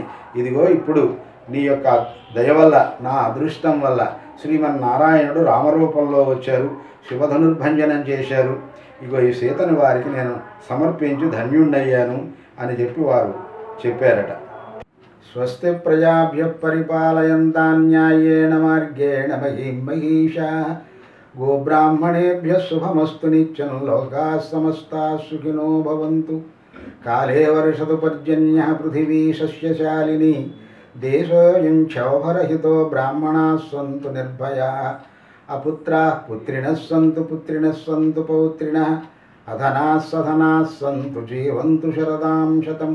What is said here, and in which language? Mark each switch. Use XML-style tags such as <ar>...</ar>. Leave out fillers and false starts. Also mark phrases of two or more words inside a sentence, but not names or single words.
<te>ఇదిగో ఇప్పుడు నీ యొక్క దయ వల్ల, నా అదృష్టం వల్ల శ్రీమన్నారాయణుడు రామరూపంలో వచ్చారు, శివధనుర్భంజనం చేశారు. ఇగో ఈ సీతను వారికి నేను సమర్పించి ధన్యుణ్ణయ్యాను అని చెప్పి వారు చెప్పారట.</te> <sa>స్వస్తి ప్రజాభ్య పరిపాలయంతాన్ న్యాయేన మార్గేణ మహీం మహీషాః గోబ్రాహ్మణేభ్య శుభమస్తు నిత్యం లోకాః సమస్తాః సుఖినో భవంతు. కాలే వర్షతు పర్జన్యః పృథివీ సస్యశాలినీ దేశోऽयं క్షోభరహితో బ్రాహ్మణాः సంతు నిర్భయాः అపుత్రాः పుత్రిణः సంతు పౌత్రిణः అధనాः సధనాः సంతు జీవంతు శరదాం శతం.</sa>